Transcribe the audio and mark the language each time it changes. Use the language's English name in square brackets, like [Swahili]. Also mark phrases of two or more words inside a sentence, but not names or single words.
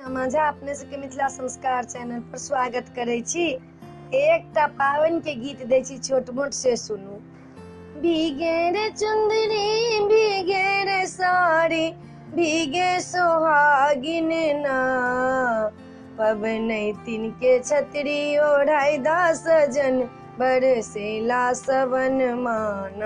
[Maithili] मजा अपने सबके मिथिला संस्कार चैनल पर स्वागत करे छी। एकटा पावन के गीत दै छी छोट मोट से सुनू। भीगे रे चुंदरी भीगे रे साड़ी भीगे सोहागिन ना, पबनैतिन के छतरी ओढ़ाई दा सजन बरसेला सबन माना।